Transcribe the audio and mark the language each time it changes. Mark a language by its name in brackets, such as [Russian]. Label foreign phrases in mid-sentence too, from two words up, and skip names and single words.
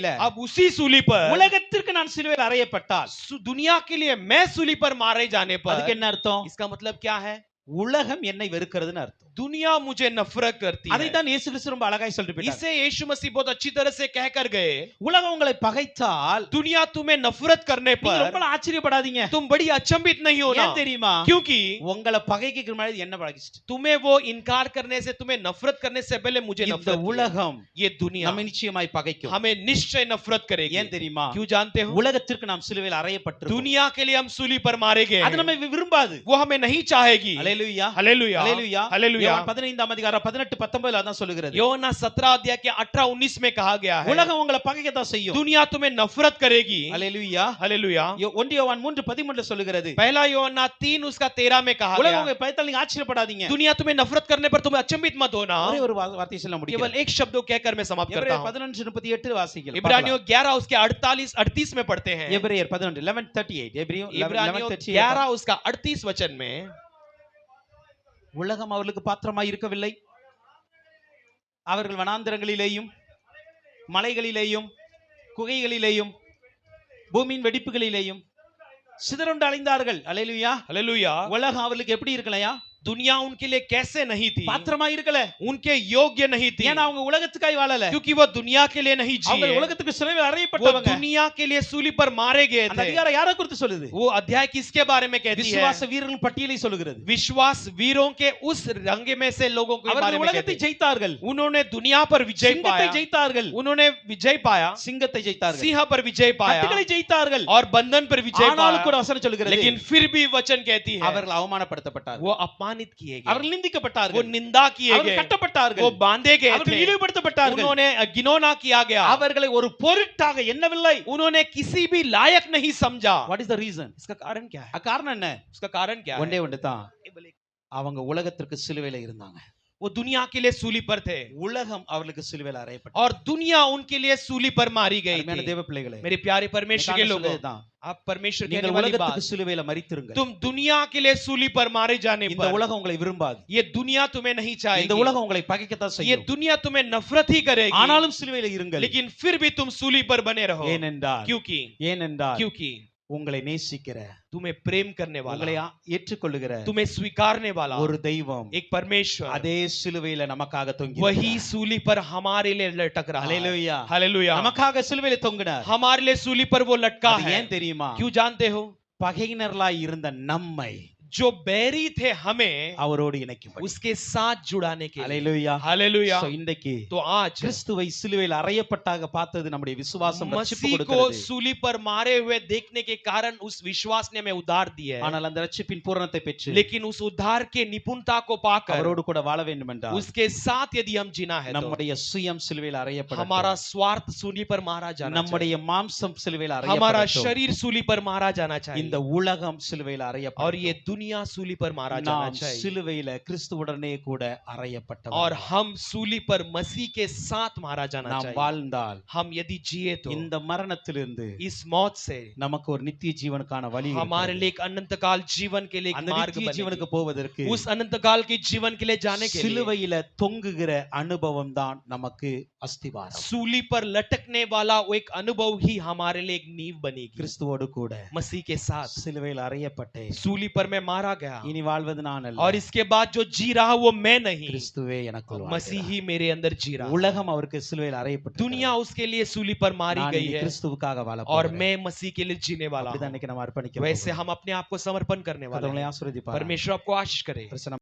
[Hindi] अब उसी सूली पर [Tamil] உலகத்திற்கு நான் சிலுவையில் அறையப்பட்டால் [Hindi] दुनिया के लिए मैं सूली पर मारे जाने [Tamil] அதுக்கு [Hindi] पर [Tamil] என்ன அர்த்தம்? [Hindi] इसका मतलब क्या है? [Tamil] உலகம் என்னை வெறுக்கிறதுன்னு அர்த்தம். [Hindi] दुनिया मुझे नफरत करती [Tamil] அதை [Hindi] है। [Tamil] தான் இயேசு கிறிஸ்து ரொம்ப அழகாய் சொல்லிட்டு போயிட்டார். [Hindi] इसे यीशु मसीह बहुत अच्छी तरह से कहकर गए, [Tamil] உலகம் உங்களை பகைத்தால் [Hindi] दुनिया तुम्हें नफरत करने [Tamil] நீங்க [Hindi] पर [Tamil] ரொம்ப ஆச்சரியப்படாதீங்க. [Hindi] तुम बड़ी अचंभित नहीं होना। [Tamil] ஏன் தெரியுமா? [Hindi] क्योंकि [Tamil] உங்களை பகைக்கு முன்னாடி என்ன பகைச்சிட்டு? [Hindi] तुम्हें वो इनकार करने से, तुम्हें नफरत करने से पहले मुझे [Tamil] இந்த [Hindi] नफरत किया। [Tamil] உலகம் [Hindi] ये दुनिया [Tamil] நம்மை நிச்சயமாய் பகைக்கும். [Hindi] हमें निश्चय नफरत करेगी। [Tamil] ஏன் தெரியுமா? [Hindi] क्यों जानते हो? [Tamil] உலகத்திற்கு நாம் சிலுவையில் அறையப்பட்டிருக்கோம். [Hindi] दुनिया के लिए हम सूली पर मारे गए [Tamil] அது [Hindi] हैं। [Tamil] நம்மை விரும்பாது. [Hindi] वो हमें नहीं चाहेगी। [Tamil] அல்லேலூயா. [Hindi] हालेलुया। [Tamil] அல்லேலூயா. [Hindi] हालेलुया। [Tamil] யோவான் 15 அதிகாரம் 18-19 அதான் சொல்லுகிறது. [Hindi] யோனா 17 अध्याय के 18-19 में कहा गया है, [Tamil] உலகம் உங்களை பகைக்கத்தான் செய்யும். [Hindi] दुनिया तुम्हें नफरत करेगी। [Tamil] அல்லேலூயா. [Hindi] हालेलुया। [Tamil] 1 யோவான் 3:13 சொல்லுகிறது. [Hindi] पहला योना 3 उसका 13 में कहा [Tamil] உலகம் [Hindi] गया, [Tamil] உங்களை பயத்தால் நீங்க ஆச்சரியப்படாதீங்க. [Hindi] दुनिया तुम्हें नफरत करने पर तुम्हें अचंभित मत होना। [Tamil] ஒரே ஒரு வார்த்தை சொல்ல முடியும். [Hindi] केवल एक शब्द कहकर मैं समाप्त करता [Tamil] எபிரேயர் [Hindi] हूं। [Tamil] 11:38 வாசிக்கலாம். [Hindi] इब्रानियों 11 उसके 48-38 में पढ़ते हैं। [Tamil] எபிரேயர் 11:38 எபிரேயர் [Hindi] इब्रानियों 11:38 11 उसका 38 वचन में, [Tamil] உலகம் அவர்களுக்கு பாத்திரமாய் இருக்கவில்லை. அவர்கள் வனாந்தரங்களிலேயும் மலைகளிலேயும் குகைகளிலேயும் பூமியின் வெடிப்புகளிலேயும் சிதறுண்டு அலைந்தார்கள். அல்லேலூயா. [Hindi] हालेलुया। [Tamil] உலகம் அவர்களுக்கு எப்படி இருக்கலையா? [Hindi] दुनिया उनके लिए कैसे नहीं थी? [Tamil] பாத்திரமா இருக்கல. [Hindi] उनके योग्य नहीं थी, [Tamil] ஏன்னா அவங்க உலகத்துக்காய் வாழல. [Hindi] क्योंकि वो दुनिया के लिए नहीं [Tamil] அவங்க [Hindi] जिए। [Tamil] உலகத்துக்கு சிலுவையில் [Hindi] वो [Tamil] அறையப்பட்டவங்க. [Hindi] दुनिया के लिए सूली पर मारे गए [Tamil] அந்த [Hindi] थे। [Tamil] அதிகாரம் யாரை குறித்து சொல்லுது? [Hindi] वो अध्याय किसके बारे में कहती है? [Tamil] விசுவாச வீரர்கள் பட்டியலை சொல்லுகிறது. [Hindi] विश्वास वीरों के उस रंग में से लोगों के बारे [Tamil] அவர்கள் [Hindi] में [Tamil] உலகத்தை [Hindi] कहती है। [Tamil] ஜெயித்தார்கள். [Hindi] उन्होंने दुनिया पर विजय [Tamil] சிங்கத்தை [Hindi] पाया, [Tamil] ஜெயித்தார்கள். [Hindi] उन्होंने विजय पाया, [Tamil] சிங்கத்தை ஜெயித்தார்கள். [Hindi] सिंह पर विजय पाया [Tamil] கட்டுகளை ஜெயித்தார்கள். [Hindi] और बंधन पर विजय [Tamil] ஆனாலும் [Hindi] पाया। [Tamil] கூட வசனம் சொல்லுகிறது [Hindi] लेकिन फिर भी वचन कहती है [Tamil] அவர்கள் அவமானப்படுத்தப்பட்டார்கள். [Hindi] वो अपमानित किए गए, [Tamil] அவர்கள் [Hindi] वो [Tamil] நிந்திக்கப்பட்டார்கள். [Hindi] निंदा किए [Tamil] அவர்கள் [Hindi] गए, [Tamil] கட்டப்பட்டார்கள். [Hindi] वो बांधे गए [Tamil] அவர்கள் [Hindi] थे, [Tamil] இழிவுபடுத்தப்பட்டார்கள். [Hindi] उन्होंने घिनौना किया गया, [Tamil] அவர்களை ஒரு பொருட்டாக எண்ணவில்லை. [Hindi] उन्होंने किसी भी लायक नहीं समझा। [English] What is the reason? [Hindi] इसका कारण क्या है? [Tamil] காரணம் என்ன? [Hindi] उसका कारण क्या है? [Tamil] ஒன்றே ஒன்று தான். அவங்க உலகத்திற்கு சிலுவையில இருந்தாங்க. [Hindi] वो दुनिया के लिए सूली पर थे [Tamil] உலகம் அவர்களுக்கு சிலுவையில் அறையப்பட்டது. [Hindi] और दुनिया उनके लिए सूली पर मारी गई [Tamil] அருமையான [Hindi] थी। [Tamil] தேவ பிள்ளைகளே, [Hindi] मेरे प्यारे परमेश्वर के लोगों, [Tamil] தான் [Hindi] आप परमेश्वर कहने [Tamil] நீங்கள் [Hindi] वाली [Tamil] உலகத்துக்கு [Hindi] बात, [Tamil] சிலுவையில மரித்திருங்க. [Hindi] तुम दुनिया के लिए सूली पर मारे जाने [Tamil] இந்த [Hindi] पर [Tamil] உலகம் உங்களை விரும்பாது. [Hindi] ये दुनिया तुम्हें नहीं [Tamil] இந்த [Hindi] चाहेगी, [Tamil] உலகம் உங்களை பகைக்கத்தான் [Hindi] ये [Tamil] செய்யும். [Hindi] दुनिया तुम्हें नफरत ही करेगी, [Tamil] ஆனாலும் சிலுவையில இருங்கள். [Hindi] लेकिन फिर भी तुम सूली पर बने रहो। [Tamil] ஏனென்றால் [Hindi] क्योंकि [Tamil] உங்களை நேசிக்கிற, [Hindi] तुम्हें प्रेम करने [Tamil] உங்களை [Hindi] वाला, [Tamil] ஏற்றுக்கொள்ளுகிற [Hindi] तुम्हें स्वीकारने वाला [Tamil] ஒரு தெய்வம் [Hindi] एक परमेश्वर [Tamil] அதே சிலுவையில நமக்காக தொங்கி [Hindi] वही सूली पर हमारे लिए लटक रहा है। [Tamil] ஹalleluya. [Hindi] हालेलुया। [Tamil] நமக்காக சிலுவையில தொங்கினார். [Hindi] हमारे लिए सूली पर वो लटका [Tamil] அது [Hindi] है। [Tamil] ஏன் தெரியுமா? [Hindi] क्यों जानते हो? [Tamil] பகையினர்களாய் இருந்த நம்மை [Hindi] जो बैरी थे हमें [Tamil] அவரோடு இணைக்கும்படி. [Hindi] उसके साथ जुड़ाने के लिए। [Tamil] அல்லேலூயா. [Hindi] हालेलुया। [Tamil] So, இன்றைக்கு [Hindi] तो आज [Tamil] கிறிஸ்துவை சிலுவையில் அறையப்பட்டாக பார்த்தது நம்முடைய விசுவாசம் ரட்சிப்பு [Hindi] मसीह को [Tamil] கொடுக்கிறது. [Hindi] सूली पर मारे हुए देखने के कारण उस विश्वास ने हमें उद्धार दिया है। [Tamil] ஆனால் அந்த ரட்சிப்பின் பூரணத்தை பெற்று [Hindi] लेकिन उस उद्धार के निपुणता को पाकर [Tamil] அவரோடு கூட வாழ வேண்டும் என்றால் [Hindi] उसके साथ यदि हम जीना है तो [Tamil] நம்முடைய சுயம் சிலுவையில் அறையப்பட [Hindi] हमारा स्वार्थ सूली पर मारा जाना चाहिए। [Tamil] நம்முடைய மாம்சம் சிலுவையில் [Hindi] हमारा [Tamil] அறையப்பட [Hindi] शरीर सूली पर मारा जाना चाहिए [Tamil] இந்த உலகம் சிலுவையில் அறையப்பட [Hindi] और ये दुनिया सूली पर मारा जाना [Tamil] நாம் [Hindi] चाहिए [Tamil] சிலுவையில கிறிஸ்துவுடனே கூட அறையப்பட்டவர். [Hindi] और हम सूली पर मसीह के साथ मारा जाना [Tamil] நாம் [Hindi] चाहिए। [Tamil] வாழ்ந்தால் [Hindi] हम यदि जिए तो [Tamil] இந்த மரணத்திலிருந்து [Hindi] इस मौत से [Tamil] நமக்கு ஒரு நித்திய ஜீவனுக்கான வழி [Hindi] हमारे [Tamil] இருக்கிறது. [Hindi] लिए एक अनंत काल जीवन के लिए एक [Tamil] அந்த [Hindi] मार्ग [Tamil] நித்திய ஜீவனுக்கு [Hindi] बनेगी। [Tamil] போவதற்கு [Hindi] उस अनंत काल के जीवन के लिए जाने के लिए [Tamil] சிலுவையில தொங்குகிற அனுபவம் தான் நமக்கு அஸ்திவாரம். [Hindi] सूली पर लटकने वाला वो एक अनुभव ही हमारे लिए एक नींव बनेगी। [Tamil] கிறிஸ்துவோடு கூட [Hindi] मसीह के साथ [Tamil] சிலுவையில் அறையப்பட்டேன். [Hindi] सूली पर मैं मारा गया [Tamil] இனி வாழ்வது நான் அல்ல, [Hindi] और इसके बाद जो जी रहा वो मैं नहीं, [Tamil] கிறிஸ்துவே எனக்குள் [Hindi] मसीह [Tamil] வாழ்கிறார். [Hindi] ही मेरे अंदर जी रहा। [Tamil] உலகம் அவருக்கு சிலுவையில் அறையப்பட்டது. [Hindi] दुनिया उसके लिए सूली पर मारी [Tamil] நான் [Hindi] गई [Tamil] இனி [Hindi] है [Tamil] கிறிஸ்துவுக்காக வாழ [Hindi] और [Tamil] போகிறேன். [Hindi] मैं मसीह के लिए जीने वाला [Tamil] அப்படிதான் [Hindi] हूं। [Tamil] இன்னைக்கு நம்ம அர்ப்பணிக்க [Hindi] वैसे [Tamil] போகிறோம். [Hindi] हम अपने आप को समर्पण करने वाले [Tamil] கர்த்தர் உங்களை [Hindi] हैं। [Tamil] ஆசீர்வதிப்பாராக. [Hindi] परमेश्वर आपको आशीष करे। [Tamil] பிரசன்னம்